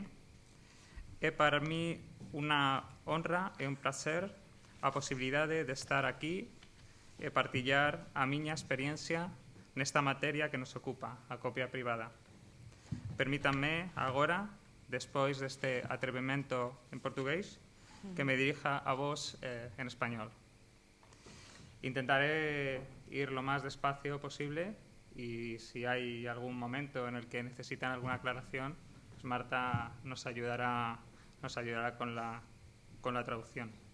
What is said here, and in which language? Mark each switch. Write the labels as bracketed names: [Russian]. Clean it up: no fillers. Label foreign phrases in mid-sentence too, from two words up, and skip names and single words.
[Galician] É para mí unha honra e un placer a posibilidade de estar aquí e partillar a miña experiencia nesta materia que nos ocupa, a copia privada. Permítanme agora, despois deste atrevimento en portugués, que me dirija a vos en español. [Spanish] Intentaré ir lo más despacio posible y si hay algún momento en el que necesitan alguna aclaración, pues Marta nos ayudará con la traducción.